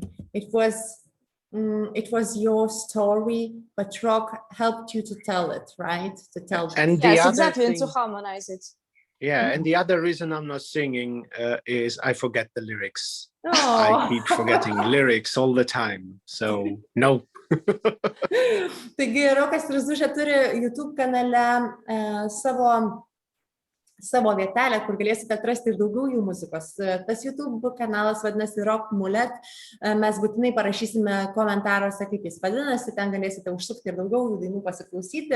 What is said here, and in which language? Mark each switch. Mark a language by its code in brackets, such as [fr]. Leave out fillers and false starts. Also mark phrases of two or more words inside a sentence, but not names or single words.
[en] It was your story, but Rok helped you to tell it, right? To tell. And yes, exactly, and to harmonize it. Yeah, and the other reason I'm not singing is I forget the lyrics. Oh. I keep forgetting lyrics all the time. So no. [lt] Taigi Rokas ir Zužė turi YouTube kanale savo vietelę, kur galėsite atrasti ir daugiau jų muzikos. Tas YouTube kanalas vadinasi Rock Mulet. Mes būtinai parašysime komentaruose, kaip jis vadinasi, ten galėsite užsukti ir daugiau jų dainų pasiklausyti.